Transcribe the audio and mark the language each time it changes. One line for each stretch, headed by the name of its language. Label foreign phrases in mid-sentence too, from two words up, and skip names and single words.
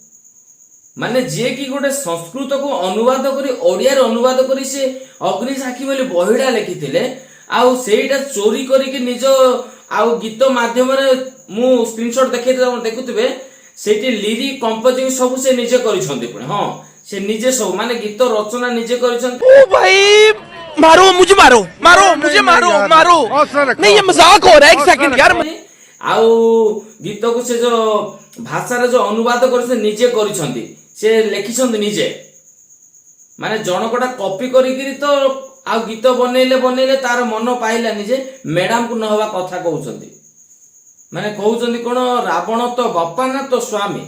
Odia: ମାନେ ଯିଏ କି ଗୋଟେ ସଂସ୍କୃତକୁ ଅନୁବାଦ କରି ଓଡିଆରେ ଅନୁବାଦ କରି ସେ ଅଗ୍ନି ସାକ୍ଷୀ ବୋଲି ବହିଟା ଲେଖିଥିଲେ, ଆଉ ସେଇଟା ଚୋରି କରିକି ନିଜ ଆଉ ଗୀତ ମାଧ୍ୟମରେ ମୁଁ ସ୍କ୍ରିନଶଟ ଦେଖେଇଦେବି, ଆପଣ ଦେଖୁଥିବେ ସେଇଠି
English: lyric composing
Odia: ସବୁ ସେ ନିଜେ କରିଛନ୍ତି। ପୁଣି ହଁ, ସେ ନିଜେ ସବୁ ମାନେ ଗୀତ ରଚନା ନିଜେ କରିଛନ୍ତି।
Hindi: ओ भाई मारो मुझे, मारो मारो मुझे, मारो मारो। नहीं ये मजाक हो रहा है, एक सेकंड यार।
Odia: ଆଉ ଗୀତକୁ ସେ ଯୋଉ ଭାଷାରେ ଯୋଉ ଅନୁବାଦ କରିଛନ୍ତି ନିଜେ କରିଛନ୍ତି, ସେ ଲେଖିଛନ୍ତି ନିଜେ। ମାନେ ଜଣକଟା କପି କରିକିରି ତ ଆଉ ଗୀତ ବନେଇଲେ ତାର ମନ ପାଇଲାନି ଯେ ମ୍ୟାଡାମକୁ ନ ହବା କଥା କହୁଛନ୍ତି। ମାନେ କହୁଛନ୍ତି କଣ ରାବଣ ତ ବାପା ନା ତ ସ୍ୱାମୀ।